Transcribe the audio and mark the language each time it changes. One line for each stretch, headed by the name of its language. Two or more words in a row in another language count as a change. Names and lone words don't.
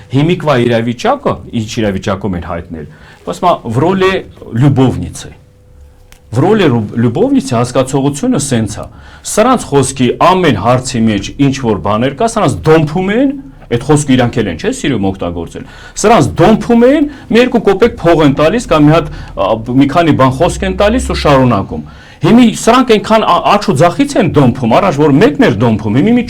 Armenian: հիմիկվա իրավիճակը, ինչ իրավիճակում են հայտնել, ասում եմ,
Russian: в роли любовницы։ В роли любовницы
Armenian: հասկացողությունը սենց է։ Սրանց խոսքի ամեն հարցի մեջ ինչ որ բաներ կա, սրանց դոմփում են, այդ խոսքը իրանք էլ են, չէ՞, սիրում օգտագործել։ Սրանց դոմփում են, մի երկու կոպեկ փող են տալիս կամ մի քանի բան խոսք են տալիս ու շարունակում։ Հիմի սրանք այնքան աչք ու ձախից են դոմփում, առաջ որ մեկն էր դոմփում, հիմի մի